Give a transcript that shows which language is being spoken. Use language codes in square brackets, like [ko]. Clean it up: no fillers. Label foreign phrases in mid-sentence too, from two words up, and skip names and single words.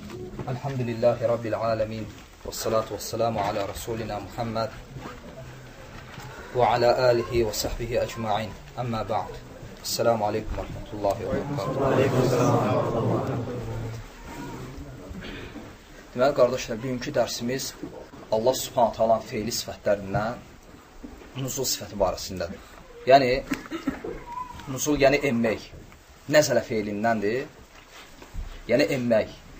[ar] الحمد لله رب العالمين. والصلاة والسلام على رسولنا محمد وعلى آله وصحبه أجمعين. أما بعد. السلام عليكم ورحمة الله وبركاته. [az] Deməli, qardaşlar, bugünkü dərsimiz [ar] الله سبحانه وتعالى [az] feili sifətlərindən nuzul sifəti barəsindədir. Yəni, nuzul, yəni emmək. Nəzələ feilindəndir. Yəni, emmək.